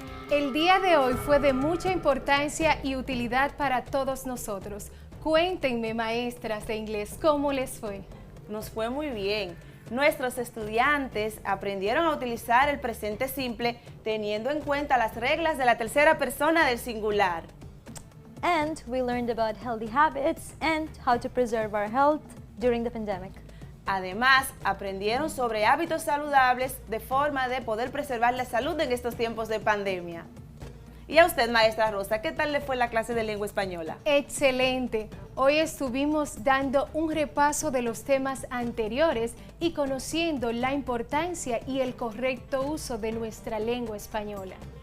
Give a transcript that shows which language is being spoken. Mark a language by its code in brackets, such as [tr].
[es] El día de hoy fue de mucha importancia y utilidad para todos nosotros. Cuéntenme, maestras de inglés, ¿cómo les fue? Nos fue muy bien. Nuestros estudiantes aprendieron a utilizar el presente simple teniendo en cuenta las reglas de la tercera persona del singular. [en] And we learned about healthy habits and how to preserve our health during the pandemic. [es] Además, aprendieron sobre hábitos saludables de forma de poder preservar la salud en estos tiempos de pandemia. Y a usted, maestra Rosa, ¿qué tal le fue la clase de lengua española? Excelente. Hoy estuvimos dando un repaso de los temas anteriores y conociendo la importancia y el correcto uso de nuestra lengua española.